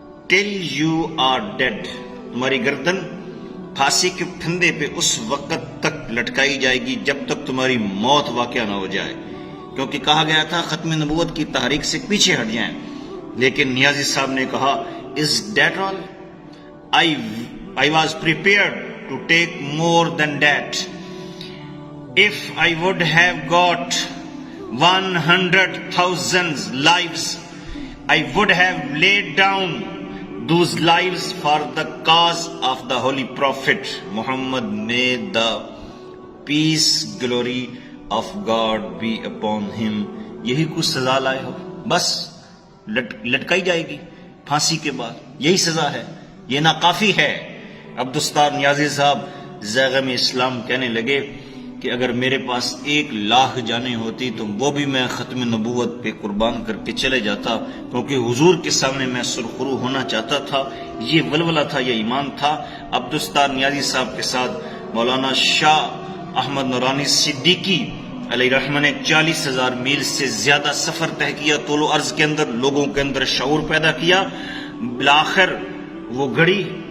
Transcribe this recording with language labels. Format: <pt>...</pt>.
<en>till you are dead,</en> <ur>تمہاری گردن پھانسی کے پھندے پہ اس وقت تک لٹکائی جائے گی جب تک تمہاری موت واقع نہ ہو جائے، کیونکہ کہا گیا تھا ختم نبوت کی تحریک سے پیچھے ہٹ جائیں۔ لیکن نیازی صاحب نے کہا</ur> <en>Is that all, I was prepared to take more than that. If I would have got 100,000 lives, I would have laid down those lives for the cause of the Holy Prophet Muhammad. May the peace, glory of God be upon him.</en> <ur>یہی کچھ سزا لائے ہو، بس لٹکائی جائے گی پھانسی کے بعد، یہی سزا ہے، یہ ناکافی ہے۔ عبدالستار نیازی صاحب زیغم اسلام کہنے لگے کہ اگر میرے پاس 1,00,000 جانیں ہوتی تو وہ بھی میں ختم نبوت پہ قربان کر کے چلے جاتا، کیونکہ حضور کے سامنے میں سرخرو ہونا چاہتا تھا۔ یہ ولولہ تھا، یہ ایمان تھا۔ عبدالستار نیازی صاحب کے ساتھ مولانا شاہ احمد نورانی صدیقی علیہ رحمہ نے 40,000 میل سے زیادہ سفر طے کیا، طول و عرض کے اندر لوگوں کے اندر شعور پیدا کیا۔ بالآخر وہ گھڑی</ur>